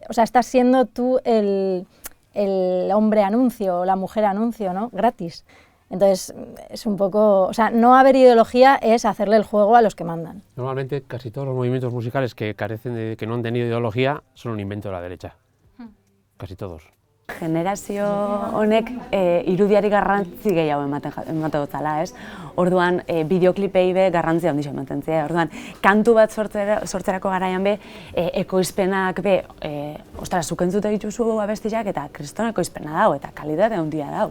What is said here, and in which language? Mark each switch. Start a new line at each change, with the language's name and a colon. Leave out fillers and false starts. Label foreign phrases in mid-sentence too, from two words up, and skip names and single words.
Spanish: O sea, estás siendo tú el hombre anuncio o la mujer anuncio, ¿no? Gratis. Entonces, es un poco... O sea, no haber ideología es hacerle el juego a los que mandan. Normalmente, casi todos los movimientos musicales que no han tenido ideología son un invento de la derecha. Casi todos.
Basque: Generazio honek irudiari garrantzi gehiago ematen dutela, ez? Orduan, bideoklipei be garrantzia handia ematen zia. Orduan, kantu bat sortzerako garaian be, ekoizpenak be, ostara, zuk entzute dituzu abestiak eta kriston ekoizpena dau, eta kalitate handia dau.